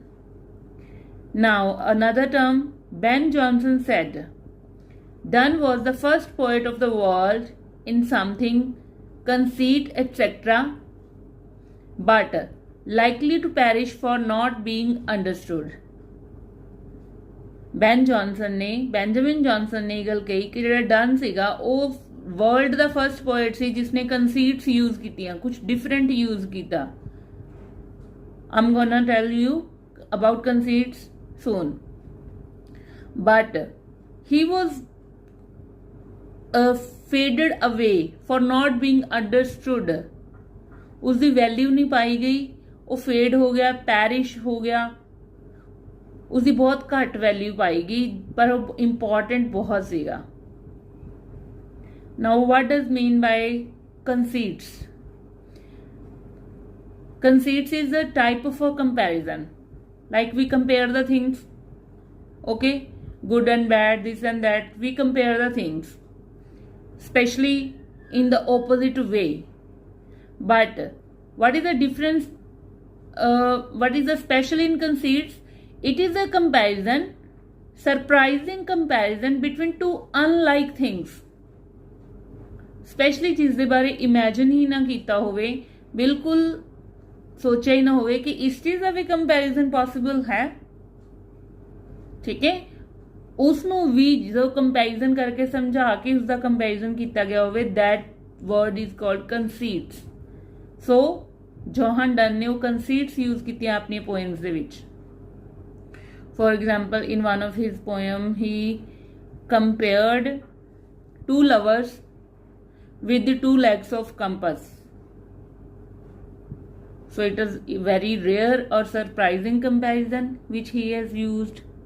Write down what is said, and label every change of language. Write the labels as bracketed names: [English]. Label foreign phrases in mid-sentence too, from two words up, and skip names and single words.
[English] Now another term, Ben Jonson said, Donne was the first poet of the world in something, conceit, etc., but likely to perish for not being understood. [Punjabi] ਬੈਂਜਾਮਿਨ ਜੌਨਸਨ ਨੇ ਗੱਲ ਕਹੀ ਕਿ ਜਿਹੜਾ ਡਨ ਸੀਗਾ ਉਹ ਵਰਲਡ ਦਾ [English] first poet [Punjabi] ਸੀ ਜਿਸਨੇ [English] conceits use [Punjabi] ਕੀਤੀਆਂ, ਕੁਝ [English] different use [Punjabi] ਕੀਤਾ। [English] I'm gonna tell you about conceits soon. But he was faded away for not being understood. [Punjabi] ਉਸਦੀ ਵੈਲਿਊ ਨਹੀਂ ਪਾਈ ਗਈ, ਉਹ ਫੇਡ ਹੋ ਗਿਆ, ਪੈਰਿਸ਼ ਹੋ ਗਿਆ, ਉਸਦੀ ਬਹੁਤ ਘੱਟ ਵੈਲਿਊ ਪਾਈ ਗਈ, ਪਰ ਉਹ ਇੰਪੋਰਟੈਂਟ ਬਹੁਤ ਸੀਗਾ। [English] Now what does mean by conceits? Conceits is a type of a comparison, like we compare the things, okay, good and bad, this and that, we compare the things, especially in the opposite way. But what is the difference, what is the special in conceits? It is a comparison, surprising comparison between two unlike things. [Punjabi] Especially चीज़ ਦੇ ਬਾਰੇ imagine ਹੀ ਨਾ ਕੀਤਾ ਹੋਵੇ, ਬਿਲਕੁਲ ਸੋਚਿਆ ਹੀ ਨਾ ਹੋਵੇ ਕਿ ਇਸ ਚੀਜ਼ ਦਾ ਵੀ [English] comparison possible [Punjabi] ਹੈ। ਠੀਕ ਹੈ, ਉਸ ਨੂੰ ਵੀ ਜਦੋਂ ਕੰਪੈਰੀਜ਼ਨ ਕਰਕੇ ਸਮਝਾ ਕੇ ਉਸ ਦਾ ਕੰਪੈਰੀਜ਼ਨ ਕੀਤਾ ਗਿਆ ਹੋਵੇ, [English] that word is called conceits. [Punjabi] So ਜੋਹਨ ਡਨ ਨੇ ਉਹ [English] conceits use [Punjabi] ਕੀਤੀਆਂ ਆਪਣੀਆਂ ਪੋਇਮਸ ਦੇ ਵਿੱਚ। [English] For example, in one of his poem, he compared two lovers with the 2 legs of compass. So it is a very rare or surprising comparison which he has used.